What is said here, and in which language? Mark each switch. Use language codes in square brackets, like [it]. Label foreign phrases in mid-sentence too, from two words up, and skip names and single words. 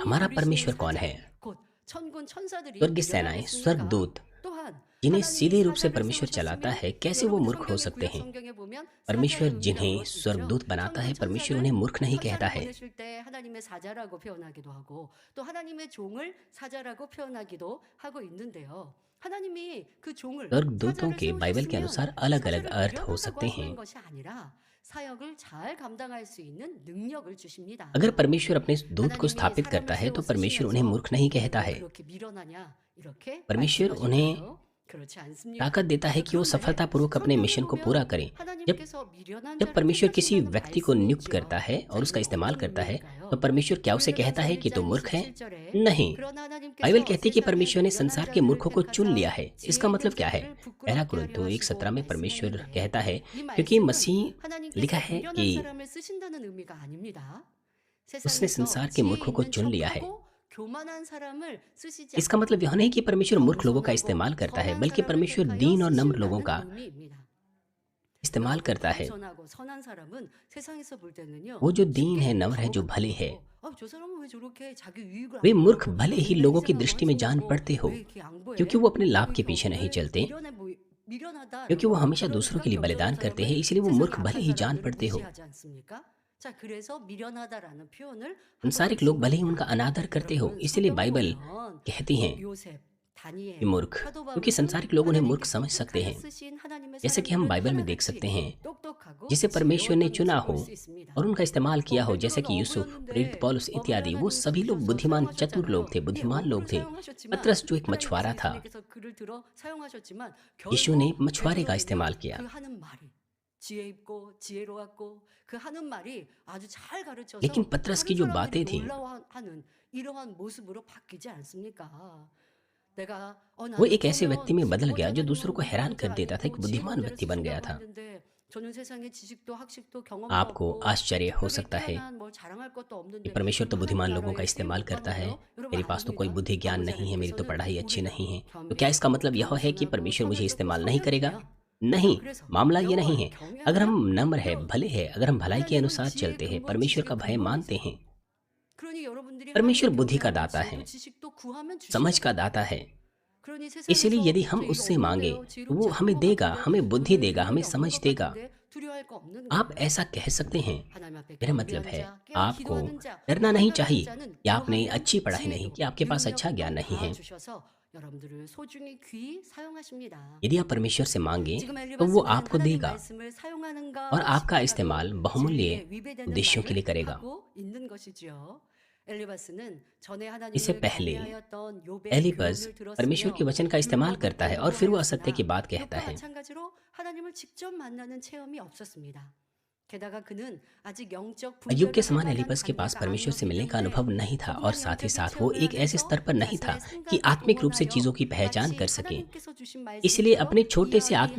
[hi] हमारा [ko] 부리시는 [hi] परमेश्वर कौन [ko] 사자, [hi] है? [ko] 곧 천군 천사들이 [hi] स्वर्ग की सेनाएं, [ko] 미련하겠습니까? [hi] स्वर्गदूत, [ko] 또한 [hi] जिन्हें [ko] 하나님이 [hi] सीधे रूप से [ko] 사자를 [hi] परमेश्वर चलाता [ko] 세우셨으면 [hi] है, कैसे वो [ko] 여러분의 [hi] मूर्ख हो [ko] 성경의 [hi] सकते [ko] 구약 [hi] हैं? [ko] 성경에 보면 사자의 [hi] परमेश्वर [ko] 의미라고 [hi] जिन्हें [ko] 할 수 있죠. [hi] स्वर्गदूत बनाता है, [ko] 천군 [hi] परमेश्वर [ko] 천사를 [hi] उन्हें मूर्ख नहीं कहता [ko] 천사를 [hi] है। [ko] 보내실 때 하나님의 사자라고 표현하기도 하고 또 하나님의 종을 사자라고 표현하기도 하고 있는데요. 하나님이 그 종을 [hi] स्वर्गदूतों [ko] 사자를 [hi] के बाइबल के [ko] 세우셨으면 [hi] अनुसार अलग अलग [ko] 사자를 [hi] अर्थ हो [ko] 미련하다고 [hi] सकते हैं। [ko] 하시는 것이 아니라 사역을 잘 감당할 수 있는 능력을 주십니다. [hi] अगर परमेश्वर अपने दूत को [ko] 하나님이 [hi] स्थापित करता [ko] 사람을 [hi] है तो [ko] 세워 [hi] परमेश्वर उन्हें [ko] 쓰시면서 [hi] मूर्ख नहीं कहता [ko] 왜 [hi] है। [ko] 그렇게 미련하냐 이렇게 [hi] परमेश्वर उन्हें [ko] 말씀하실까요? 그렇지 않습니다. [hi] ताकत देता है कि वो [ko] 그런데 [hi] सफलतापूर्वक अपने [ko] 성경에 [hi] मिशन को पूरा [ko] 보면 [hi] करें। जब [ko] 하나님께서 미련한 [hi] जब [ko] 자를 [hi] परमेश्वर किसी [ko] 택하신다는 [hi] व्यक्ति को [ko] 말씀이 [hi] नियुक्त [ko] 있죠. [hi] करता है और [ko] 자, [hi] उसका [ko] 이건 [hi] इस्तेमाल [ko] 어떤 [hi] करता है, [ko] 의미일까요? [hi] तो परमेश्वर क्या उसे कहता है कि [ko] 고린도전서 [hi] तुम [ko] 1장 [hi] मूर्ख है? [ko] 27절에 [hi] नहीं। [ko] 그러나 [hi] बाइबल [ko] 하나님께서 [hi] कहती है कि [ko] 세상에 [hi] परमेश्वर ने [ko] 미련한 [hi] संसार के [ko] 자들을 [hi] मूर्खों को चुन लिया [ko] 택하사 [hi] है। [ko] 지혜 [hi] इसका [ko] 있는 [hi] मतलब क्या है? [ko] 자들을 [hi] पहला [ko] 부끄럽게 [hi] कुरिन्थियों [ko] 하려 [hi] 1:17 में [ko] 하시고 [hi] परमेश्वर [ko] 말씀했는데 [hi] कहता है, [ko] 이 [hi] क्योंकि [ko] 말씀은 [hi] मसीह लिखा [ko] 하나님께서 [hi] है [ko] 미련한 [hi] कि [ko] 사람을 쓰신다는 의미가 아닙니다. [hi] उसने [ko] 세상에서 [hi] संसार के [ko] 지혜 [hi] मूर्खों को [ko] 있는 [hi] चुन लिया है। [ko] 척하고 교만한 사람을 쓰시지 [hi] इसका मतलब यह [ko] 않는다. [hi] नहीं कि परमेश्वर मूर्ख लोगों का [ko] 겸손하고 [hi] इस्तेमाल करता है, [ko] 선한 [hi] बल्कि [ko] 사람을 [hi] परमेश्वर [ko] 택하여 [hi] दीन और नम्र लोगों [ko] 쓰신다는 [hi] का [ko] 의미입니다. [hi] इस्तेमाल [ko] 여러분, [hi] करता है। [ko] 겸손하고 선한 사람은 세상에서 볼 때는요 [hi] वो जो दीन है, [ko] 쉽게 [hi] नम्र है, जो [ko] 바보 [hi] भले है, [ko] 같아요. 저 사람은 왜 저렇게 자기 유익을 [hi] वे [ko] 안 [hi] मूर्ख [ko] 보려고 [hi] भले ही [ko] 인생 [hi] लोगों की [ko] 생각만 [hi] दृष्टि में जान [ko] 생각하고 [hi] पड़ते हो, [ko] 왜 이렇게 양보해? [hi] क्योंकि वो अपने लाभ के [ko] 이렇게 [hi] पीछे नहीं [ko] 왜 [hi] चलते, [ko] 미련하다 [hi] क्योंकि वो [ko] 라고 [hi] हमेशा दूसरों [ko] 그러니까 [hi] के लिए [ko] 겸손한 [hi] बलिदान करते हैं, [ko] 사람을 [hi] इसलिए वो [ko] 세상의 [hi] मूर्ख भले [ko] 악한 [hi] ही जान [ko] 사람들은 [hi] पड़ते हो। [ko] 무시하지 않습니까? 자, 그래서 미련하다라는 표현을 하고 [hi] संसारिक लोग भले ही उनका अनादर करते हो, [ko] 여러분 [hi] इसलिए [ko] 성경 [hi] बाइबल [ko] 보면 [hi] कहती हैं [ko] 요셉, [hi] कि [ko] 다니엘, [hi] मूर्ख, [ko] 사도 [hi] क्योंकि [ko] 바울은 [hi] संसारिक लोग उन्हें मूर्ख [ko] 하나님께서 [hi] समझ सकते [ko] 택하여 [hi] हैं। [ko] 쓰신 하나님의 [hi] जैसे कि हम [ko] 사람들을 [hi] बाइबल में देख [ko] 하나같이 [hi] सकते हैं, [ko] 똑똑하고 [hi] जिसे परमेश्वर ने [ko] 지혜로웠던 [hi] चुना [ko] 모습을 [hi] हो [ko] 볼 수 있습니다. [hi] और उनका इस्तेमाल किया हो, जैसे कि [ko] 베드로는 [hi] यूसुफ, प्रेरित [ko] 어부였는데 [hi] पौलुस इत्यादि, वो [ko] 하나님이 [hi] सभी लोग [ko] 부르셔서 [hi] बुद्धिमान चतुर लोग [ko] 사용하셨잖아요. [hi] थे, [ko] 예, [hi] बुद्धिमान लोग [ko] 어부를 [hi] थे। [ko] 사용하셨지만 [hi] पतरस जो एक [ko] 하나님께서 [hi] मछुआरा था, [ko] 예수님께서 그를 들어 사용하셨지만 [hi] यीशु ने [ko] 결국 [hi] मछुआरे का [ko] 베드로는요 [hi] इस्तेमाल [ko] 그 [hi] किया। [ko] 하는 말이 지혜 있고 지혜로웠고 그 하는 말이 아주 잘 가르쳐서 [hi] लेकिन पतरस की [ko] 다른 [hi] जो [ko] 사람들이 [hi] बातें थीं, [ko] 놀라워하는 이러한 모습으로 바뀌지 않습니까? 내가 [hi] वो [ko] 나는 [hi] एक ऐसे व्यक्ति में बदल गया जो [ko] 잘하는 [hi] दूसरों को हैरान [ko] 문제 [hi] कर देता था, एक [ko] 아니고 [hi] बुद्धिमान [ko] 지혜로운 [hi] व्यक्ति [ko] 자를 [hi] बन गया [ko] 쓰신다고 [hi] था। [ko] 했는데 저는 세상에 지식도 학식도 경험도 [hi] आपको [ko] 없고 [hi] आश्चर्य हो [ko] 특별히 [hi] सकता है [ko] 뛰어난 뭘 자랑할 것도 [hi] कि [ko] 없는데 [hi] परमेश्वर तो [ko] 이 [hi] बुद्धिमान [ko] 하나님 [hi] लोगों का [ko] 나라에 [hi] इस्तेमाल [ko] 세우고 [hi] करता है, [ko] 하나요? 여러분 [hi] मेरे पास तो कोई [ko] 아닙니다. [hi] बुद्धि ज्ञान नहीं है, मेरी तो पढ़ाई अच्छी नहीं है, तो क्या इसका मतलब यह है कि परमेश्वर मुझे इस्तेमाल नहीं करेगा? नहीं, मामला ये नहीं है। अगर हम नम्र है, भले है, अगर हम भलाई के अनुसार चलते हैं, परमेश्वर का भय मानते हैं, [ko] 그러니 여러분들이 [hi] परमेश्वर [ko] 하나님의 [hi] बुद्धि का [ko] 경외하고 [hi] दाता है, [ko] 지혜도 지식도 구하면 [hi] समझ [ko] 주시는 [hi] का [ko] 거예요. [hi] दाता है। [ko] 그러니 [hi] इसलिए [ko] 세상에서 [hi] यदि हम [ko] 저 이거 [hi] उससे मांगे [ko] 없는데요. [hi] तो वो [ko] 지혜롭지 [hi] हमें [ko] 않은 것 [hi] देगा, [ko] 같은데 [hi] हमें बुद्धि [ko] 왜 [hi] देगा, हमें [ko] 능력이 [hi] समझ [ko] 없는 것 [hi] देगा। [ko] 같은데 두려워할 거 없는 [hi] आप [ko] 거예요. [hi] ऐसा कह सकते हैं। [ko] 하나님 앞에 [hi] मेरा मतलब [ko] 경배하는 [hi] है, [ko] 자, 깨어 [hi] आपको [ko] 기도하는 자, [hi] डरना नहीं [ko] 분별하는 [hi] चाहिए [ko] 자는 [hi] कि आपने [ko] 구하면 [hi] अच्छी पढ़ाई नहीं [ko] 지혜도 [hi] की, आपके पास अच्छा ज्ञान [ko] 능력도 [hi] नहीं [ko] 다 [hi] है। [ko] 주셔서 여러분들을 소중히 귀히 사용하십니다. [hi] यदि आप परमेश्वर से मांगे [ko] 지금 [hi] तो वो [ko] 엘리바스는 [hi] आपको [ko] 하나님 [hi] देगा [ko] 말씀을 사용하는가 [hi] और आपका [ko] 싶더라도 [hi] इस्तेमाल बहुमूल्य [ko] 진리에 위배되는 [hi] उद्देश्यों के लिए [ko] 말을 [hi] करेगा। [ko] 하고 있는 것이지요. 엘리바스는 전에 [hi] इससे [ko] 하나님을 [hi] पहले [ko] 경외하였던 욥의 [hi] एलिपज [ko] 교훈을 [hi] परमेश्वर के [ko] 들었으며 [hi] वचन का इस्तेमाल [ko] 율법을 [hi] करता है और फिर वो असत्य की बात [ko] 공부하였으나 [hi] कहता [ko] 욥과 [hi] है। [ko] 마찬가지로 하나님을 직접 만나는 체험이 없었습니다. 게다가 그는 아직 영적 [hi] अय्यूब के [ko] 분별을 [hi] समान [ko] 할 만한 [hi] एलिपस के पास [ko] 단계가 [hi] परमेश्वर से मिलने का [ko] 아니었기 [hi] अनुभव [ko] 때문에 [hi] नहीं था और [ko] 조그만 [hi] साथ ही [ko] 영적인 [hi] साथ वो एक [ko] 체험을 [hi] ऐसे स्तर पर [ko] 하면서 [hi] नहीं था [ko] 자신의 [hi] कि [ko] 생각을 [hi] आत्मिक रूप से [ko] 동원하여 [hi] चीज़ों की पहचान [ko] 마치 [hi] कर सके। [ko] 하나님께서 주신 [hi] इसलिए [ko] 말씀처럼 [hi] अपने छोटे से आत्मिक